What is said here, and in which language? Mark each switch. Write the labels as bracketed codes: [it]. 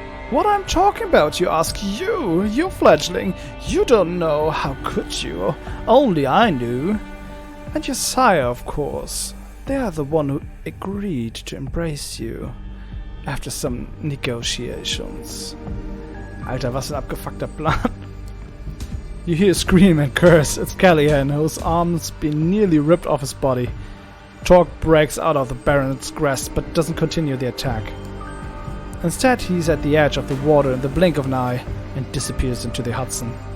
[en] What I'm talking about, you ask? You fledgling. You don't know, how could you? Only I knew. And your sire, of course. They are the one who agreed to embrace you. after some negotiations. [de] Alter, was ein abgefuckter Plan. [en] You hear a scream and curse. It's Callahan, whose arm's been nearly ripped off his body. Torque breaks out of the Baron's grasp, but doesn't continue the attack. Instead, he's at the edge of the water in the blink of an eye and disappears into the Hudson.